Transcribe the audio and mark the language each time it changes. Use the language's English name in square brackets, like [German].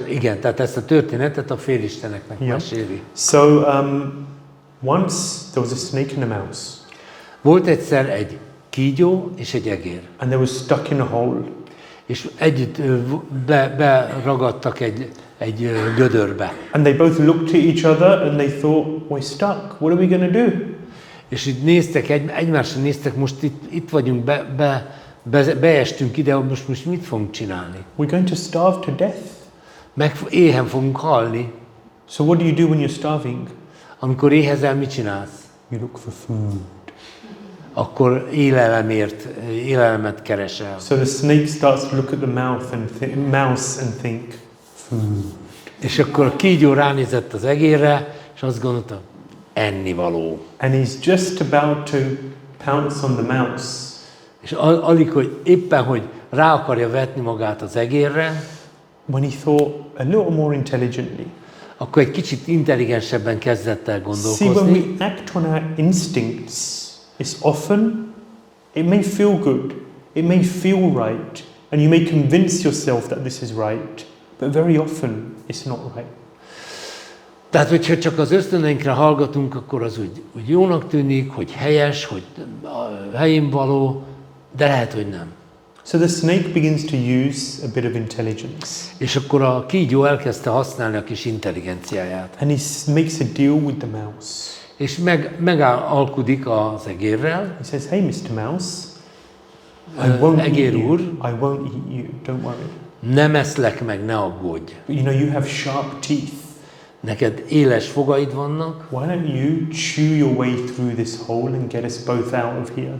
[Hungarian] igen, tehát ezt a történetet a félisteneknek meséli. [English] So once there was a snake and a mouse. [Hungarian] Volt egyszer egy kígyó és egy egér. [English] And they were stuck in a hole. [Hungarian] És együtt beragadtak egy gödörbe. [English] And they both looked at each other and they thought, we're stuck. What are we going to do? [Hungarian] És így néztek, egymásra néztek, most itt vagyunk, beestünk ide, most mit fogunk csinálni? [English] We're going to starve to death. [Hungarian] Éhen fogunk halni. [English] So what do you do when you're starving? [Hungarian] Amikor éhezel, mit csinálsz? [English] You look for food. [Hungarian] Akkor élelmet keresel. [English] So the snake starts to look at the mouse and think, food. [Hungarian] És akkor a kígyó ránézett az egérre, és azt gondolta, ennivaló. [English] And he's just about to pounce on the mouse. [Hungarian] És alig, hogy éppen, hogy rá akarja vetni magát az egérre, [English] when he thought a little more intelligently. [Hungarian] Akkor egy kicsit intelligensebben kezdett el [English] See, when [Hungarian] gondolkozni. [English] we act on our instincts, it's often, it may feel good, it may feel right, and you may convince yourself that this is right, but very often it's not right. [Hungarian] Tehát, hogyha csak az ösztöneinkre hallgatunk, akkor az úgy jónak tűnik, hogy helyes, hogy helyén való, de lehet, hogy nem. [English] So the snake begins to use a bit of intelligence. [Hungarian] És akkor a kígyó elkezdte használni a kis intelligenciáját. [English] And he makes a deal with the mouse. [Hungarian] És megalkudik az egérrel. [English] He says, hey, Mr. Mouse, I won't eat [Hungarian] Egér [English] you. [Hungarian] úr, [English] I won't eat you, don't worry. [Hungarian] nem eszlek meg, ne aggódj. [English] You know, you have sharp teeth. [Hungarian] Neked éles fogaid vannak. [English] Why don't you chew your way through this hole and get us both out of here?